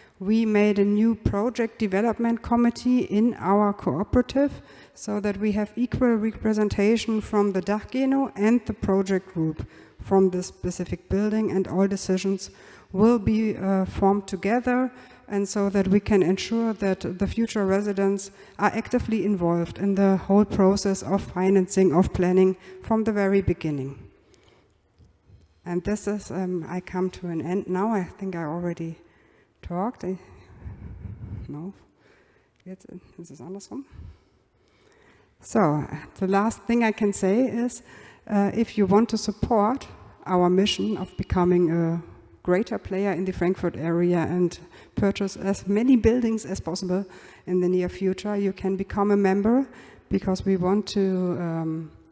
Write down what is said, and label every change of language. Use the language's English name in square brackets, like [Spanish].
[English] we made a new project development committee in our cooperative so that we have equal representation from the Dachgeno and the project group from this specific building, and all decisions will be formed together, and so that we can ensure that the future residents are actively involved in the whole process of financing, of planning from the very beginning. And this is, I come to an end now. I think I already talked. [German] No, jetzt ist es andersrum. [English] So, the last thing I can say is, if you want to support our mission of becoming a greater player in the Frankfurt area and purchase as many buildings as possible in the near future, you can become a member, because we want to